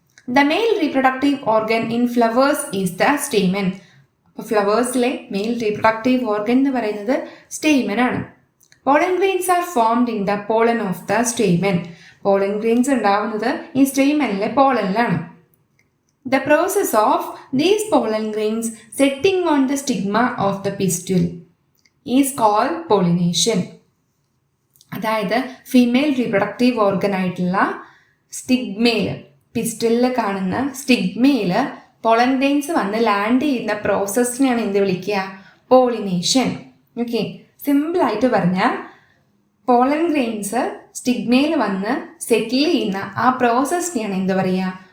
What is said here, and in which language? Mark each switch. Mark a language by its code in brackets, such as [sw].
[en] The male reproductive organ in flowers is the stamen. [ml] അപ്പോൾ ഫ്ലവേഴ്സിലെ mail reproductive organ എന്ന് പറയുന്നത് stamen ആണ്. [en] Pollen grains are formed in the pollen of the stamen. [ml] Pollen grains ഉണ്ടാവുന്നത് ഈ സ്റ്റേമനിലെ പോളനിലാണ്. [en] The process of these pollen grains setting on the stigma of the pistil is called pollination. [ml] അതായത് female reproductive organ ആയിട്ടുള്ള സ്റ്റിഗ്മയിൽ, പിസ്റ്റലിൽ കാണുന്ന സ്റ്റിഗ്മയിൽ pollen grains വന്ന് land ചെയ്യുന്ന പ്രോസസ്സിനെയാണ് എന്ത് വിളിക്കുക? Pollination. Okay, സിമ്പിളായിട്ട് പറഞ്ഞാൽ പോളൻ ഗ്രെയിൻസ് സ്റ്റിഗ്മയിൽ വന്ന് സെറ്റിൽ ചെയ്യുന്ന ആ പ്രോസസ്സിനെയാണ് എന്ത് പറയുക?